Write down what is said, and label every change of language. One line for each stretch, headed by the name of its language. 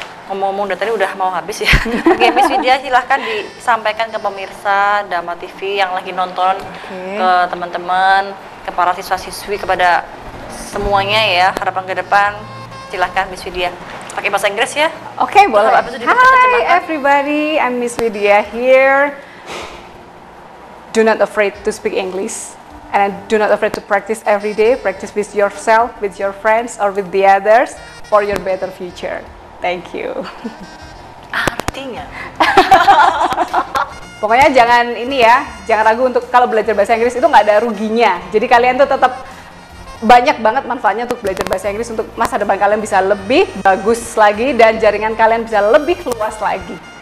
Indonesian: Ngomong-ngomong dari tadi udah mau habis ya. Oke, Miss Widya silahkan disampaikan ke pemirsa Dharma TV yang lagi nonton, ke teman-teman, ke para siswa-siswi, kepada semuanya ya, harapan ke depan. Silahkan Miss Widya. Pakai bahasa Inggris ya? Oke, boleh.
English: Hi everybody, I'm Miss Widya here. Do not afraid to speak English. And do not afraid to practice every day. Practice with yourself, with your friends, or with the others for your better future. Thank you.
Indonesian: Artinya? Pokoknya jangan ini ya, jangan ragu untuk kalau belajar bahasa Inggris itu nggak ada ruginya. Jadi kalian tuh tetap banyak banget manfaatnya untuk belajar bahasa Inggris, untuk masa depan kalian bisa lebih bagus lagi dan jaringan kalian bisa lebih luas lagi.